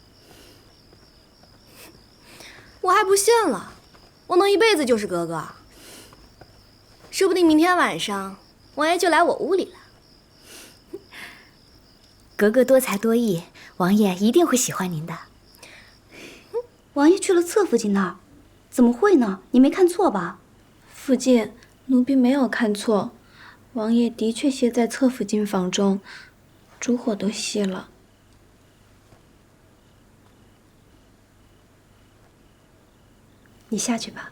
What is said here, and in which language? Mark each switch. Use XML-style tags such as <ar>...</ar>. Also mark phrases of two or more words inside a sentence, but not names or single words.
<zh>我還不信了，我能一輩子就是格格。說不定明天晚上王爺就來我屋裡了。格格多才多藝，王爺一定會喜歡您的。王爺去了側福晉那兒，怎麼會呢？你沒看錯吧？福晉，奴婢沒有看錯，王爺的確歇在側福晉房中，燭火都熄了。你下去吧。</zh>